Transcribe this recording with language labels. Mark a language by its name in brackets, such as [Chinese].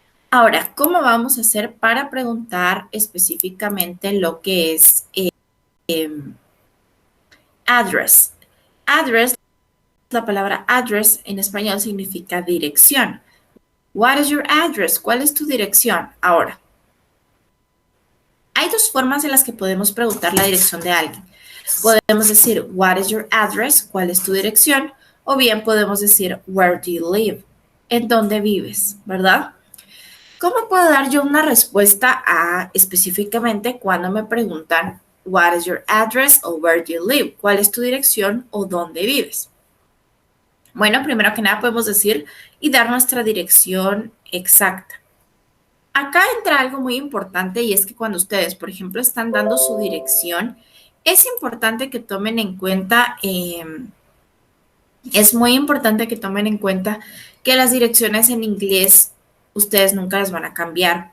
[Spanish] Ahora, ¿cómo vamos a hacer para preguntar específicamente lo que es address? Address, la palabra address en español significa dirección. [English] What is your address? [Spanish] ¿Cuál es tu dirección? Ahora, hay 2 formas en las que podemos preguntar la dirección de alguien. Podemos decir, [English] what is your address? [Spanish] ¿Cuál es tu dirección? O bien podemos decir, [English] where do you live? [Spanish] ¿En dónde vives? ¿Verdad? ¿Cómo puedo dar yo una respuesta a específicamente cuando me preguntan [English] what is your address or where do you live? [Spanish] ¿Cuál es tu dirección o dónde vives? Bueno, primero que nada podemos decir y dar nuestra dirección exacta. Acá entra algo muy importante y es que cuando ustedes, por ejemplo, están dando su dirección, es importante que tomen en cuenta, es muy importante que tomen en cuenta que las direcciones en inglés ustedes nunca las van a cambiar.